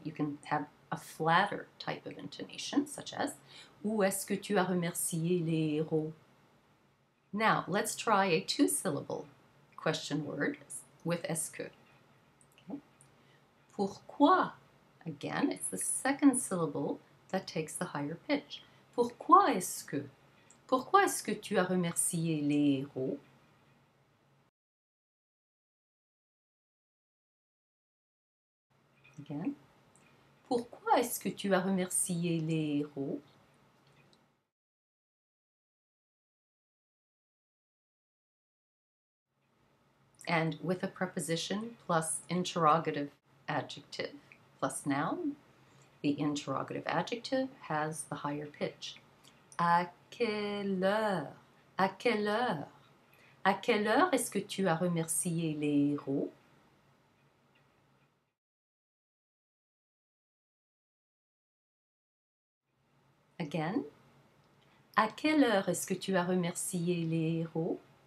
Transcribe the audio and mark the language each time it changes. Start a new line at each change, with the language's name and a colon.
English: You can have a flatter type of intonation, such as
French: Où est-ce que tu as remercié les héros?
English: Now, let's try a two-syllable question word with est-ce que. Okay. Pourquoi? Again, it's the second syllable that takes the higher pitch.
French: Pourquoi est-ce que? Pourquoi est-ce que tu as remercié les héros?
English: Again.
French: Pourquoi est-ce que tu as remercié les héros?
English: And with a preposition plus interrogative adjective plus noun, The interrogative adjective has the higher pitch.
French: À quelle heure? À quelle heure? À quelle heure est-ce que tu as remercié les héros?
English: Again.
French: À quelle heure est-ce que tu as remercié les héros?